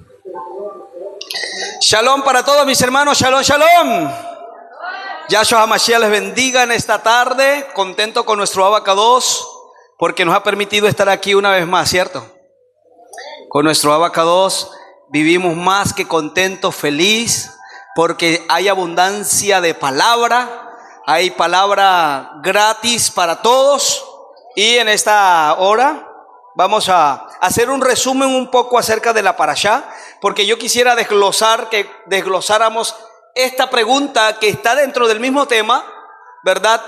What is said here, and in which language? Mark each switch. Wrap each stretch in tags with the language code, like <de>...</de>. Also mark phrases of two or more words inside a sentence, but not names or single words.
<es>Shalom para todos mis hermanos,</es> <he>שלום שלום.</he> <es>Yahshua HaMashiach les bendiga en esta tarde, contento con nuestro Abacados, porque nos ha permitido estar aquí una vez más, ¿cierto? Con nuestro Abacados vivimos más que contentos, feliz, porque hay abundancia de palabra, hay palabra gratis para todos, y en esta hora vamos a hacer un resumen un poco acerca de la parashá, porque yo quisiera que desglosáramos esta pregunta que está dentro del mismo tema, ¿verdad?</es>